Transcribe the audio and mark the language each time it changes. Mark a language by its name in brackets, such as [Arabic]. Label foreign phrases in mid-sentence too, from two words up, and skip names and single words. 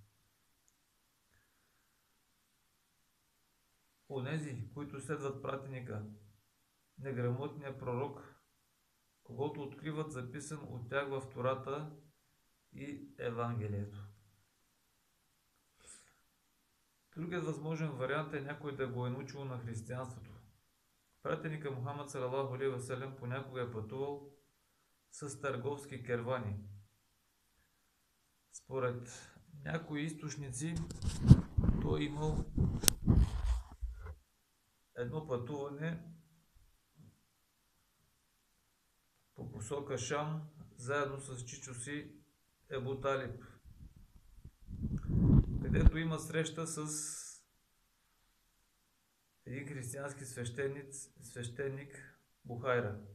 [Bulgarian] Онези, които следват пратеника, неграмотния пророк, когото откриват записан от тях в Тората и Евангелието. Другият възможен вариант е някой да го е научил на християнството. Пратеника Мухаммад [Arabic] صلى الله عليه وسلم [Bulgarian] понякога е пътувал с търговски кервани. Според някои източници той е имал едно пътуване по посока Шам, заедно с чичо си Ебу Талиб, където има среща с един християнски свещеник Бухайра.